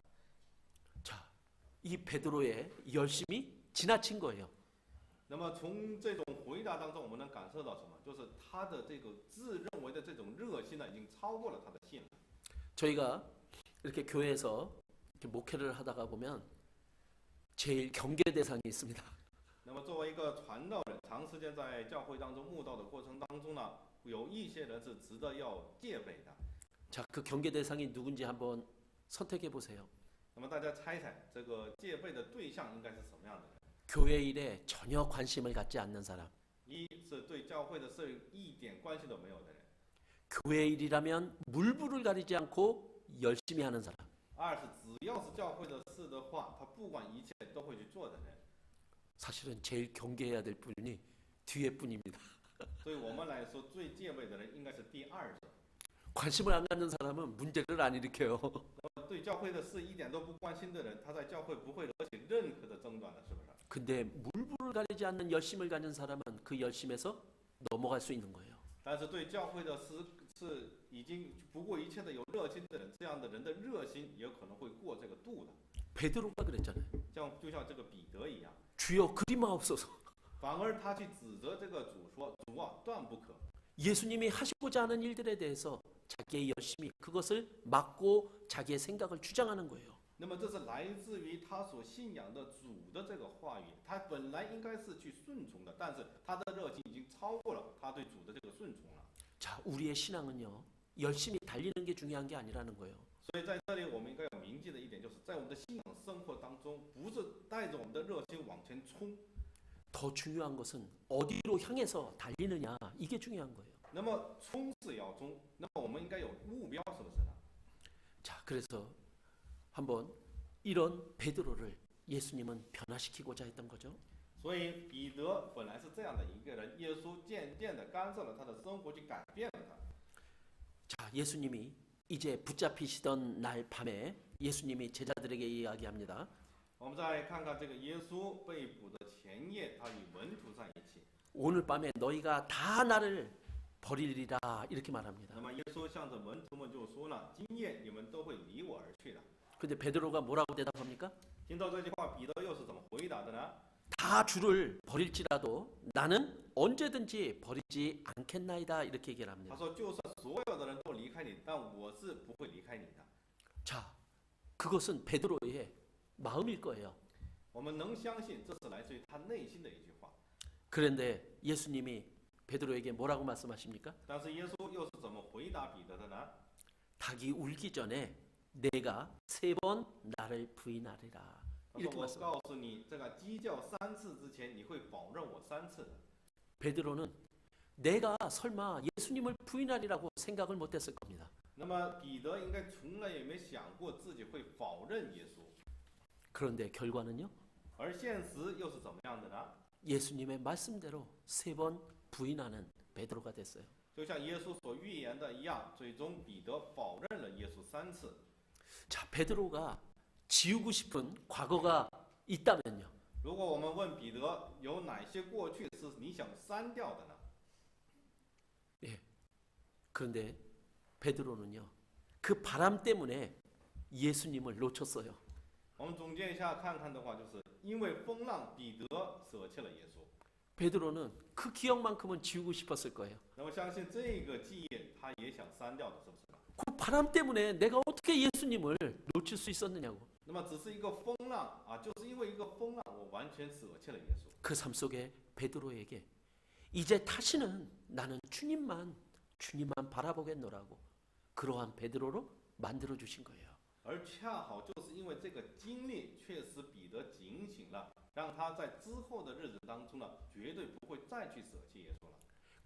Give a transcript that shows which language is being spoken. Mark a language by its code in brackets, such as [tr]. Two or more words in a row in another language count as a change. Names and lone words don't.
[ko] 자, 이 베드로의 열심이 지나친 거예요. [zh] 那么从这种回答当中，我们能感受到什么？就是他的这个自认为的这种热心呢，已经超过了他的信了。 [ko] 저희가 이렇게 교회에서 이렇게 목회를 하다가 보면 제일 경계 대상이 있습니다. [zh] 那么作为一个传道人，长时间在教会当中慕道的过程当中呢，有一些人是值得要戒备的。 [ko] 자, 그 경계 대상이 누군지 한번 선택해 보세요. [zh] 那么大家猜猜，这个戒备的对象应该是什么样的人？ [ko] 교회 일에 전혀 관심을 갖지 않는 사람. [zh] 一是对教会的事一点关系都没有的人； [ko] 교회 일이라면 물불을 가리지 않고 열심히 하는 사람. [zh] 二是只要是教会的事的话，他不管一切都会去做的人。 [ko] 사실은 제일 경계해야 될 분이 뒤에 분입니다. [zh] 对我们来说，最戒备的人应该是第二者。 [ko] 관심을 안 갖는 사람은 문제를 안 일으켜요. [zh] 对教会的事一点都不关心的人，他在教会不会惹起任何的争端的，是不是？ [ko] 근데 물불을 가리지 않는 열심을 가진 사람은 그 열심에서 넘어갈 수 있는 거예요. [zh] 但是对教会的事是已经不顾一切的有热心的人，这样的人的热心也可能会过这个度的。 [ko] 베드로가 그랬잖아요. [zh] 就像这个彼得一样， [ko] 주여 그리 마옵소서. [zh] 反而他去指责这个主说：“主啊，断不可。” [ko] 예수님이 하시고자 하는 일들에 대해서 자기의 열심히 그것을 막고 자기의 생각을 주장하는 거예요. [zh] 那么这是来自于他所信仰的主的这个话语，他本来应该是去顺从的，但是他的热情已经超过了他对主的这个顺从了。 [ko] 자, 우리의 신앙은요. 열심히 달리는 게 중요한 게 아니라는 거예요. [zh] 所以在这里，我们应该要铭记的一点，就是在我们的信仰生活当中，不是带着我们的热心往前冲， [ko] 더 중요한 것은 어디로 향해서 달리느냐 이게 중요한 거예요. [zh] 那么冲是要冲，那么我们应该有目标，是不是呢？ [ko] 자, 그래서 한번 이런 베드로를 예수님은 변화시키고자 했던 거죠. [zh] 所以彼得本来是这样的一个人，耶稣渐渐的干涉了他的生活，去改变了他。 [ko] 자, 예수님이 이제 붙잡히시던 날 밤에 예수님이 제자들에게 이야기합니다. [zh] 我们再看看这个耶稣被捕的前夜，他与门徒在一起。 [ko] 오늘 밤에 너희가 다 나를 버리리라 이렇게 말합니다. [zh] 那么耶稣向着门徒们就说了：“今夜你们都会离我而去的。” [ko] 근데 베드로가 뭐라고 대답합니까? [zh] 听到这句话，彼得又是怎么回答的呢？ [ko] 다 주를 버릴지라도 나는 언제든지 버리지 않겠나이다 이렇게 얘기를 [zh] 他 [ko] 합니다. [zh] 说：“就算所有的人都离开你，但我是不会离开你的。” [ko] 자, 그것은 베드로의 마음일 거예요. [zh] 我们能相信，这是来自于他内心的一句话。 [ko] 그런데 예수님이 베드로에게 뭐라고 말씀하십니까? [zh] 但是耶稣又是怎么回答彼得的呢？ [ko] 닭이 울기 전에 내가 3번 나를 부인하리라 [zh] 他说：“ [ko] 이렇게 [zh] 我 [ko] 말씀. [zh] 告诉你，这个鸡叫3次之前，你会否认我3次的。” [ko] 베드로는 내가 설마 예수님을 부인하리라고 생각을 못했을 겁니다. [zh] 那么彼得应该从来也没想过自己会否认耶稣， [ko] 그런데 결과는요? [zh] 而现实又是怎么样的呢？ [ko] 예수님의 말씀대로 3번 부인하는 베드로가 됐어요. [zh] 就像耶稣所预言的一样，最终彼得否认了耶稣3次。 [ko] 자, 베드로가 지우고 싶은 과거가 있다면요. [zh] 如果我们问彼得有哪些过去是你想删掉的呢？ [ko] 예. 그런데 베드로는요. 그 바람 때문에 예수님을 놓쳤어요. [zh] 我们总结一下看看的话，就是因为风浪，彼得舍弃了耶稣。 [ko] 베드로는 그 기억만큼은 지우고 싶었을 거예요. [zh] 那么相信这个记忆他也想删掉的，是不是？ [ko] 그 바람 때문에 내가 어떻게 예수님을 놓칠 수 있었느냐고. [zh] 那么只是一个风浪啊，就是因为一个风浪，我完全舍弃了耶稣。 [ko] 그 삶 속에 베드로에게 이제 다시는 나는 주님만 바라보겠노라고 그러한 베드로로 만들어 주신 거예요. [zh] 而恰好就是因为这个经历，确实彼得警醒了，让他在之后的日子当中呢，绝对不会再去舍弃耶稣了。